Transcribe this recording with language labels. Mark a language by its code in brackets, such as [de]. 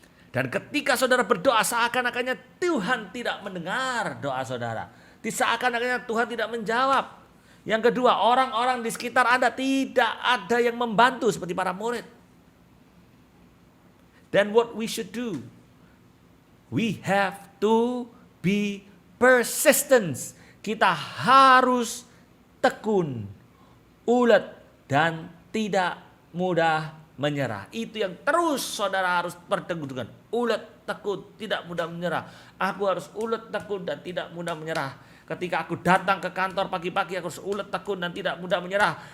[id] Dan ketika saudara berdoa, seakan-akannya Tuhan tidak mendengar doa saudara. Seakan-akannya Tuhan tidak menjawab. Yang kedua, orang-orang di sekitar Anda tidak ada yang membantu seperti para murid. [en] Then what we should do? We have to be persistent. [id] Kita harus tekun, ulet, dan tidak mudah menyerah. Itu yang terus saudara harus perteguhkan. Ulet, tekun, tidak mudah menyerah. Aku harus ulet, tekun, dan tidak mudah menyerah. Ketika aku datang ke kantor pagi-pagi, aku harus ulet, tekun, dan tidak mudah menyerah.